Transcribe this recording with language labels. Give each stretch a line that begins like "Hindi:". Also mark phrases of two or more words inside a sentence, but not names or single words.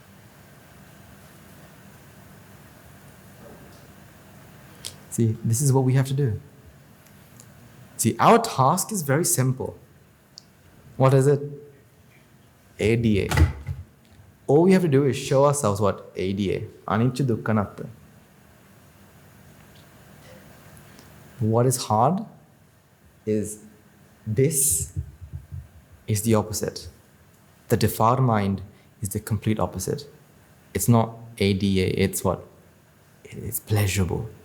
English: See, this is what we have to do. See, our task is very simple. What is it? ADA. All we have to do is show ourselves what? ADA.
Pali: Anicca, dukkha, anatta.
English: What is hard is this is the opposite. The defiled mind is the complete opposite. It's not ADA, it's what? It's pleasurable.